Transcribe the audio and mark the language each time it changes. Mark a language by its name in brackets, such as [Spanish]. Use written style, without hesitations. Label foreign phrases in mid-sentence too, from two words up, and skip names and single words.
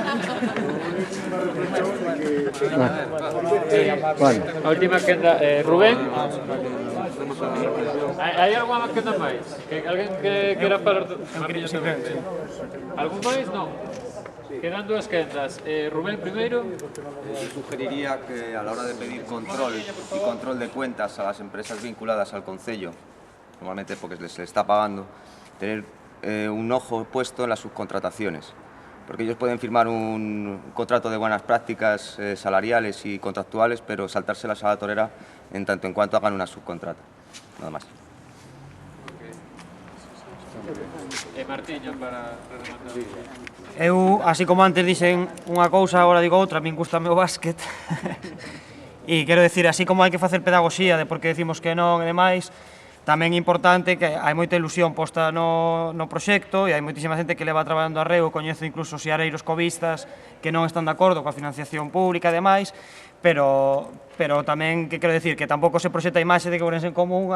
[Galician] A última quenda, Rubén. Hai alguna quenda máis? Alguén que quera falar? Algún máis? Non. Quedan dúas quendas. Rubén, primeiro. [Spanish] Sugeriría que a la hora de pedir control y control de cuentas a las empresas vinculadas al concello, normalmente porque se les está pagando, tener un ojo puesto en las subcontrataciones. Porque ellos pueden firmar un contrato de buenas prácticas salariales y contractuales, pero saltárselas a la torera en tanto en cuanto hagan una subcontrata. Nada más. [Galician] Martiño, para rematar. Eu, así como antes dixen unha cousa, agora digo outra, a min gusta o básquet. E quero decir, así como hai que facer pedagogía de por que decimos que non e demais, tamén é importante que hai moita ilusión posta no proxecto e hai moitísima xente que leva traballando a reo, coñezo incluso xeareiros covistas que non están de acordo coa financiación pública e demais, pero tamén, que quero decir, que tampouco se proxecta a imaxe de que Ourense en Común